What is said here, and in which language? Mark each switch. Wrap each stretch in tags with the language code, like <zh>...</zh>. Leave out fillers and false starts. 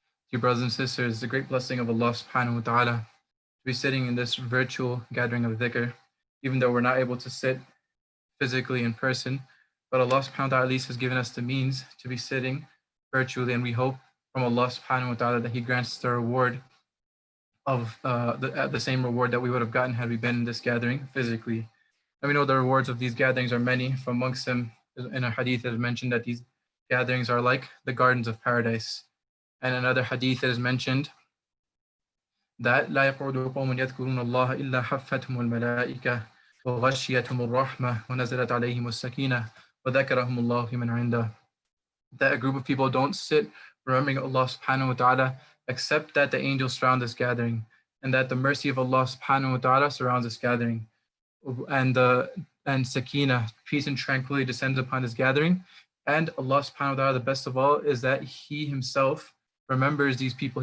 <en>Dear brothers and sisters, it's a great blessing of Allah subhanahu wa ta'ala to be sitting in this virtual gathering of dhikr, even though we're not able to sit physically in person, but Allah subhanahu wa ta'ala at least has given us the means to be sitting virtually, and we hope from Allah subhanahu wa ta'ala that He grants the reward of the same reward that we would have gotten had we been in this gathering physically. And we know the rewards of these gatherings are many. From amongst them, in a hadith it is mentioned that these gatherings are like the gardens of paradise. And another hadith it is mentioned that</en> <ar>لا يقعد قوم يذكرون الله إلا حفتهم الملائكة وغشيتهم الرحمة ونزلت عليهم السكينة وذكرهم الله في من عنده.</ar> <en>That a group of people don't sit remembering Allah subhanahu wa ta'ala except that the angels surround this gathering, and that the mercy of Allah subhanahu wa ta'ala surrounds this gathering, and sakina, peace and tranquility descends upon this gathering. And Allah subhanahu wa ta'ala, the best of all, is that He Himself remembers these people.</en>